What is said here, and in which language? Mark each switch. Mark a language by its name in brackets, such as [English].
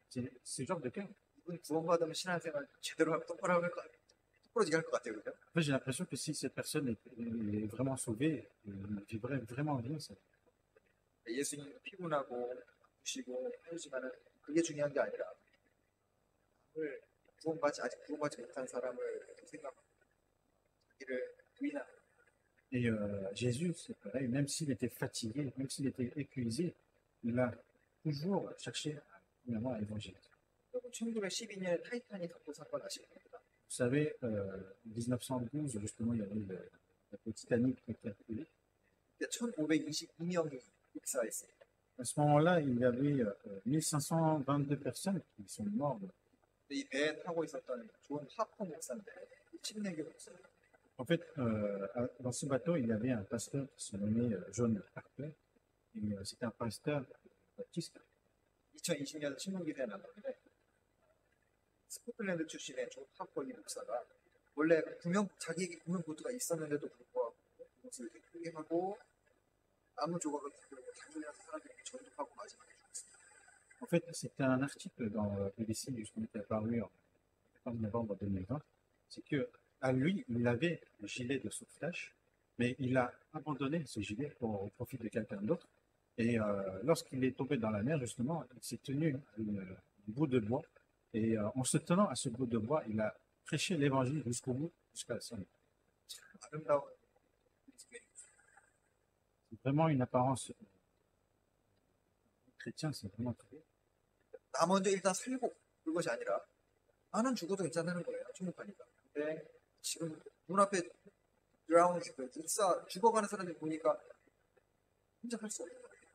[French] C'est ce genre de cœur. [Korean] 이분 구원받으면 신앙생활 제대로 하고 똑바로 할 것 같아요. 그죠? [French] En fait, j'ai l'impression que si cette personne est vraiment sauvée, il vivrait vraiment bien ça. [Korean] 예수님 피곤하고 아프시고 하지만은 그게 중요한 게 아니라 아직 구원받지 못한 사람을 생각하고 자기를 부인하는 [French] Et Jésus, c'est pareil, même s'il était fatigué, même s'il était épuisé, il a toujours cherché finalement à évangéliser. [Korean] 여러분 1912년에 타이타닉 사고 사건 아십니까? [French] Vous savez, en 1912, justement, il y avait le Titanic qui était coulé. [Korean] 1522명이 입사했어요. [French] À ce moment-là, il y avait 1522 personnes qui sont mortes. [Korean] 이 배에 타고 있었던 존 하퍼 목사인데 침례교 목사예요. [French] En fait, dans ce bateau, il y avait un pasteur qui se nommait John Harper. Et c'était un pasteur baptiste. [Korean] 2020년 신문기사에 나왔는데 스코틀랜드 출신의 존 하퍼 이 목사가 원래 자기에게 구명 보트가 있었는데도 불구하고 그것을 포기하고 나무 조각을 들고 다니면서 사람들에게 전도하고 마지막에 죽었습니다. [French] En fait, c'était un article dans BBC justement qui est apparu en 14 novembre 2020. C'est que à lui, il avait un gilet de sauvetage, mais il a abandonné ce gilet au profit de quelqu'un d'autre. Et lorsqu'il est tombé dans la mer, justement, il s'est tenu à un bout de bois. Et en se tenant à ce bout de bois, il a prêché l'évangile jusqu'au bout, jusqu'à la fin. [Korean] 아름다운 [French] vraiment une apparence chrétienne, c'est vraiment très. [Korean] 나 먼저 일단 살고 그것이 아니라 나는 죽어도 괜찮다는 거예요. 충분하니까. 근데 지금 눈앞에 드라운 죽어가는 사람들 보니까 혼자 살 수 없는 거예요.